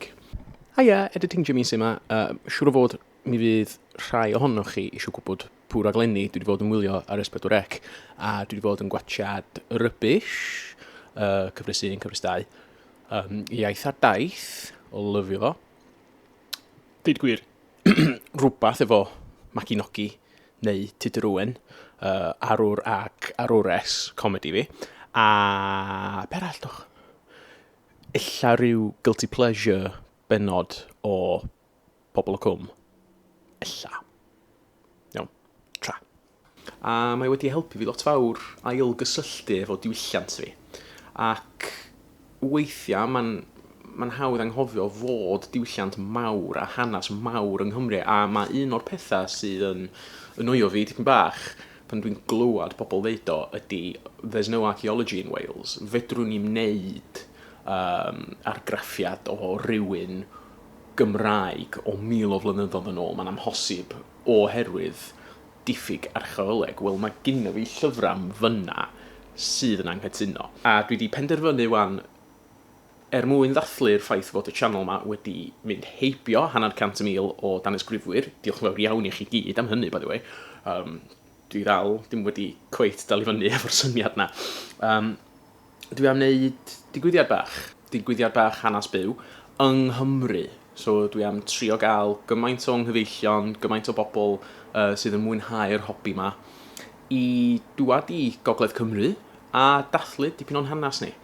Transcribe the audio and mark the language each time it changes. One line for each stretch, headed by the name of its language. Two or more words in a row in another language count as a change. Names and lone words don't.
Welsh: A ie, editing Jimmy sy yma, siŵr o fod mi fydd rhai ohonoch chi eisiau gwybod pwy raglenni dwi wedi fod yn wylio ar S4C, a dwi wedi fod yn gwachad Rubbish, cyfres 1, cyfres 2, Iaith ar Daith, o lyfio fo. Deud gwir, rhywbeth efo Machinogi neu Tudor Owen, Arwr ac Arwres comedi fi. A be arall doch? Ella rhyw
English: guilty pleasure
Welsh: benod o Pobl y Cwm. Ella. Iawn, tra. A mae wedi helpu fi lot fawr ailgysylltu efo diwylliant fi. Ac weithiau mae'n hawdd anghofio fod diwylliant mawr a hanes mawr yng Nghymru. A mae un o'r pethau sydd yn annoio fi tipyn bach pan dwi'n glywed pobl ddeud o ydy
English: there's no archaeology in Wales.
Welsh: Fedrwn ni'n wneud argraffiad o rywun Gymraeg o 1000 o flynyddoedd yn ôl. Mae'n amhosib oherwydd diffyg archeoleg. Wel, mae gynno fi llyfrau fyna sydd yn anghytuno. A dwi wedi penderfynu wan, mwyn ddathlu'r ffaith fod y channel yma wedi mynd heibio 100,000 o danesgrifwyr. Diolch yn fawr iawn i chi gyd am hynny,
English: by the way.
Welsh: Dwi ddal, dim wedi cweit dal i fyny efo'r syniad na. Dwi am wneud digwyddiad bach hanes byw yng Nghymru. So dwi am trio gael gymaint o nghyfeillion, gymaint o bobl sydd yn mwynhau'r hobi yma i dŵad i Gogledd Cymru a dathlu dipyn o'n hanes ni.